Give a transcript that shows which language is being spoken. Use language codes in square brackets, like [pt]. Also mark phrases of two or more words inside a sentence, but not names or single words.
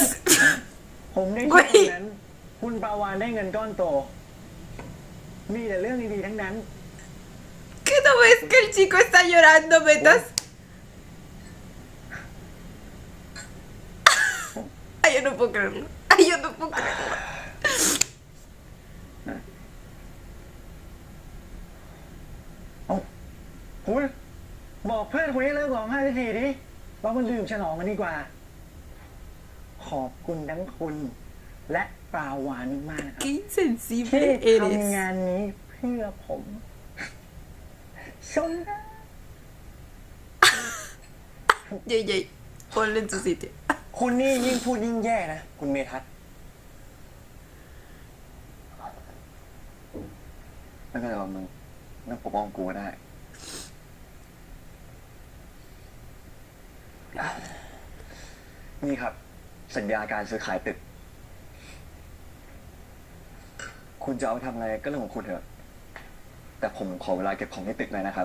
[th] ผมได้ เว้ ที่ ย นั้น คุณปาวานได้เงินก้อนโต มีแต่เรื่องดีๆทั้งนั้น [es] ¿Qué no ves que el chico está llorando, Betas? Ay, yo no puedo creerlo. Ay, yo no puedo creerlo. [th] คุณบอกเพื่อนคุณให้เลิกร้องไห้สักทีดิเรามาดื่มฉลองกันดีกว่า ขอบคุณทั้งคุณ และปลาวานมากๆ [es] Qué [th] ที่ [es] insensible [th] ทำ [es] eres. [th] งานนี้เพื่อผมชมนะ [es] Yay, yay. Ponlo en su sitio. [th] คุณนี่ยิ่งพูดยิ่งแย่นะ คุณเมทัศน์ไม่เป็นไรหรอกมึงนั่งปกป้องกูก็ได้ นี่ครับ สัญญาการซื้อขายตึก คุณจะเอาไปทำอะไรก็เรื่องของคุณเถอะ แต่ผมขอเวลาเก็บของในตึกหน่อยนะครับ